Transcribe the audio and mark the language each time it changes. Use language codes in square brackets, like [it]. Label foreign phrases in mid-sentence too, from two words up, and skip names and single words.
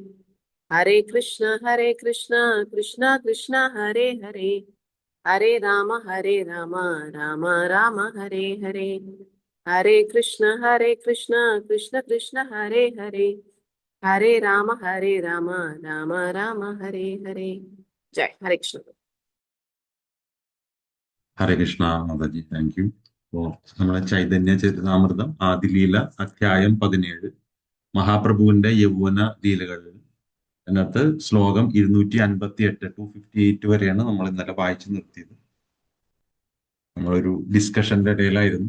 [sa] हरे कृष्ण कृष्ण कृष्ण हरे हरे हरे राम राम राम हरे हरे, Hare Rama, Rama Rama, Hare Hare. हरे कृष्ण कृष्ण कृष्ण हरे हरे हरे राम राम राम हरे हरे, Hare Rama, Rama Rama, Hare Hare. जय हरे कृष्ण. [ml] ഹരേ കൃഷ്ണ മാതാജി, [en] thank you. [ml] അപ്പോ നമ്മുടെ ചൈതന്യ ചരിതാമൃതം ആദിലീല അധ്യായം 17 മഹാപ്രഭുവിന്റെ യൗവന ലീലകൾ. അതിനകത്ത് ശ്ലോകം 258 ടു 58 വരെയാണ് നമ്മൾ ഇന്നലെ വായിച്ചു നിർത്തിയത്. നമ്മളൊരു ഡിസ്കഷന്റെ ഇടയിലായിരുന്നു.